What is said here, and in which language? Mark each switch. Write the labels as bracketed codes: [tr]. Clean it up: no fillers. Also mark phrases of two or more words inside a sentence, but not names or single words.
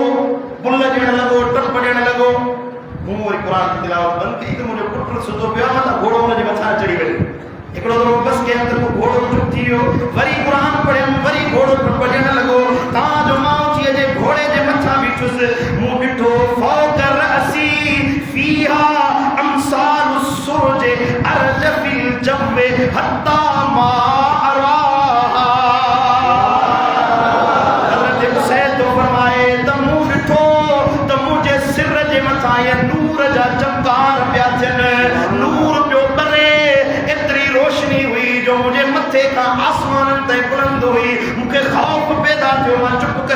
[sd] बुल ॾियणु लॻो टप ॾियणु लॻो मूं वरी क़ुरान जी तिलावत बंदि कई त मुंहिंजो पुटु सुतो पियो आहे त घोड़ो हुनजे मथां चढ़ी वियो हिकिड़ो दफ़ो बस के अंदरि को घोड़ो चुप थी वियो वरी क़ुरान पढ़ियमि वरी घोड़ो टप ॾियणु लॻो तव्हांजो माउ थी अॼु घोड़े जे मथां बीठुसि मूं ॾिठो [ar] فوق رأسي فيها أمثال السرج عرض في الجو حتى ما أراها [sd] हज़रत हुसैन तो फरमाए त मूं ॾिठो त मुंहिंजे सिर जे मथां इहे नूर जा चमकार पिया थियनि नूर पियो ॿरे एतिरी रोशनी हुई जो मुंहिंजे मथे खां आसमाननि ताईं बुलंद हुई मूंखे ख़ौफ़ पैदा थियो मां चुप करे